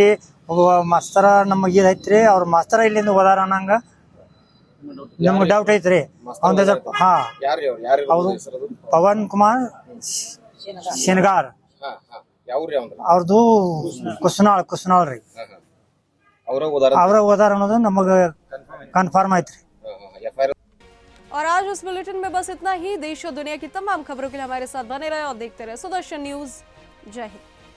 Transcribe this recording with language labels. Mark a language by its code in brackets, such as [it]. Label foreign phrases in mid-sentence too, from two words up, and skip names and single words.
[kn] ಇಲ್ಲಿ ಒಬ್ಬ ಮಾಸ್ತರ ನಮಗೆ ಇದೈತ್ರಿ ಅವ್ರ ಮಾಸ್ತರ ಇಲ್ಲಿಂದ ಹೋದಾರ ಅನ್ನಂಗ ನಮ್ಗೆ ಡೌಟ್ ಐತ್ರಿ ಅವ್ನ ಹೆಸರು ಅವರು ಪವನ್ ಕುಮಾರ್ ಶೆನ್ಗಾರ್ ಅವ್ರದ್ದು ಕುಸ್ನಾಳ್ ರೀ ಅವ್ರ ಹೋದಾರ ಅನ್ನೋದು ನಮಗೆ कन्फर्म ಐತ್ರಿ। [hi] और आज उस बुलेटिन में बस इतना ही। देश और दुनिया की तमाम खबरों के लिए हमारे साथ बने रहे और देखते रहे सुदर्शन न्यूज। जय हिंद।